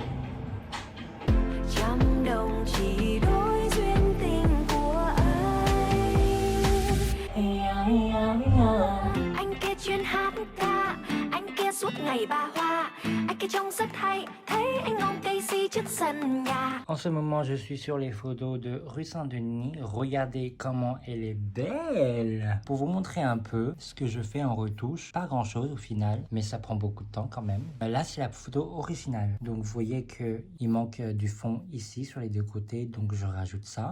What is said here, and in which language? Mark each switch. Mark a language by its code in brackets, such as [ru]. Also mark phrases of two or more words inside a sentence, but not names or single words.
[vi] Trăm đồng chỉ đôi duyên tình của anh. Anh kia chuyên hát ca, anh kia suốt ngày ba hoa. Anh kia trông rất hay, thấy anh ôm cây si trước sân nhà. [fr] En ce moment, je suis sur les photos de rue Saint-Denis. Regardez comment elle est belle. Pour vous montrer un peu ce que je fais en retouche, pas grand-chose au final, mais ça prend beaucoup de temps quand même. Là, c'est la photo originale. Donc, vous voyez qu'il manque du fond ici sur les deux côtés, donc je rajoute ça.